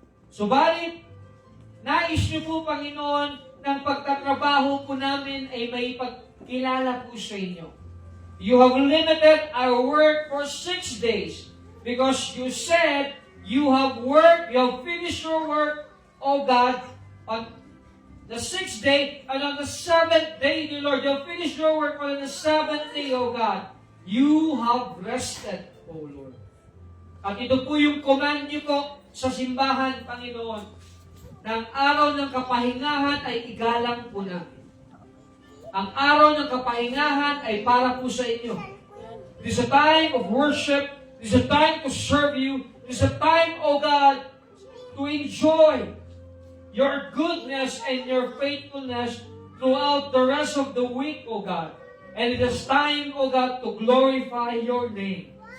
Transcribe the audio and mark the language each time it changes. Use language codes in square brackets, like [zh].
[tl] Subalit, nais niyo po, Panginoon, ng pagtatrabaho po namin ay may pagkilala po sa inyo. [en] You have limited our work for 6 days because you said you have worked, you have finished your work, O God, on the 6th day, and on the 7th day, dear Lord, you have finished your work on the 7th day, O God. You have rested, O Lord. [tl] At ito po yung command niyo po sa simbahan, Panginoon, na ang araw ng kapahingahan ay igalang po namin. Ang araw ng kapahingahan ay para po sa inyo. [en] This is a time of worship. This is a time to serve you. This is a time, O God, to enjoy your goodness and your faithfulness throughout the rest of the week, O God. And it is time, O God, to glorify your name.